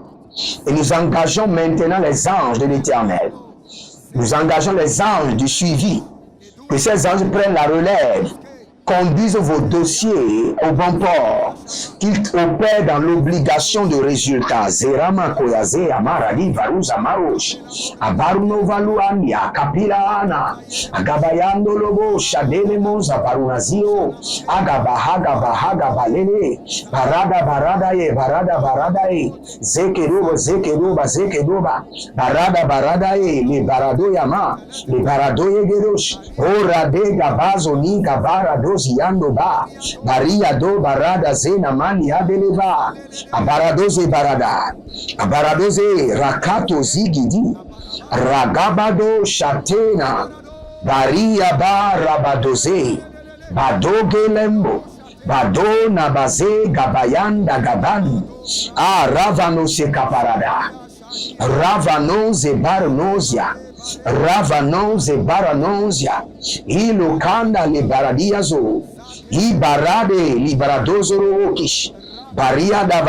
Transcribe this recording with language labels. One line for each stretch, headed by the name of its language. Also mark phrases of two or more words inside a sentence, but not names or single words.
French: Et nous engageons maintenant les anges de l'Éternel. Nous engageons les anges du suivi. Que ces anges prennent la relève, conduisent vos dossiers au bon port, qu'ils opèrent dans l'obligation de résultat. Zerama Koyaze, Amarali, Varuz, Amarosh, Abaruno Valuania, Kapilana, Agabayando Lobo, Shadele Monza, Barunazio, Agabahaga Balele, Barada Baradae, Barada Baradae, Zekeruba, Zekeruba, Zekeruba, Barada Baradae, Le Barado Yama, Le Baradoye Gerosh, Orade Gabazo, Ni Gabarado. Yando ba Baria do barada zena mani adeleva abaradoze barada abaradoze rakato zigidi ragabado shatena baria ba rabadoze badoge lembo badona baze gabayanda gaban ravano se caparada ravano ze barnozia Ravanon ze baranozia, ilokanda le baradiazo, ibarade libaradozo rokish, baria